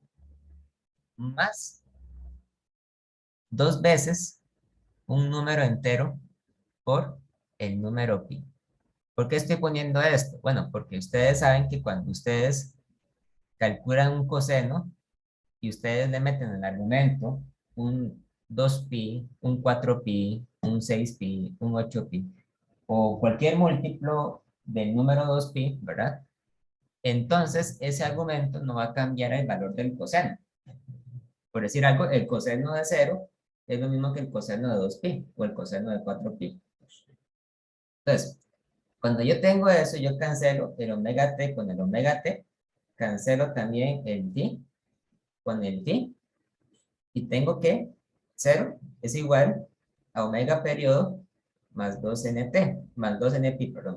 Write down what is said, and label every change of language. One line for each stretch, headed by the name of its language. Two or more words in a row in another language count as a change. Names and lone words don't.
Spanish: Más dos veces un número entero por el número pi. ¿Por qué estoy poniendo esto? Bueno, porque ustedes saben que cuando ustedes calculan un coseno y ustedes le meten en el argumento un 2pi, un 4pi, un 6pi, un 8pi, o cualquier múltiplo del número 2pi, ¿verdad? Entonces, ese argumento no va a cambiar el valor del coseno. Por decir algo, el coseno de 0 es lo mismo que el coseno de 2pi o el coseno de 4pi. Entonces, cuando yo tengo eso, yo cancelo el omega t con el omega t, cancelo también el phi con el phi, y tengo que 0 es igual a omega periodo más 2nt, más 2npi, perdón.